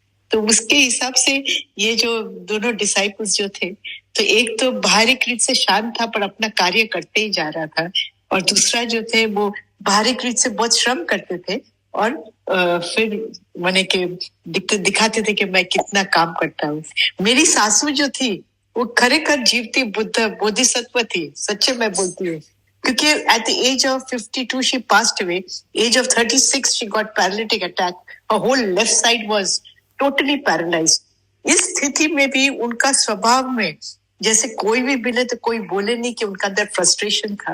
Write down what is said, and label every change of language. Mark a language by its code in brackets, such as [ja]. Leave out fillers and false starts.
[hi] तो उसके हिसाब से ये जो दोनों डिसाइपल्स जो थे, तो एक तो बाहरी कृत से शांत था पर अपना कार्य करते ही जा रहा था, और दूसरा जो थे वो बाहरी कृत से बहुत श्रम करते थे, और फिर माने के दिखाते थे कि मैं कितना काम करता हूँ। मेरी सासू जो थी वो खरेखर जीवती बोधिसत्व थी, सच्चे मैं बोलती हूँ। क्योंकि [en] at the age of 52 she passed away, age of 36 she got paralytic attack, her whole left side was totally paralyzed। [hi] इस स्थिति में भी उनका स्वभाव में जैसे कोई भी मिले तो कोई बोले नहीं कि उनका अंदर फ्रस्ट्रेशन था।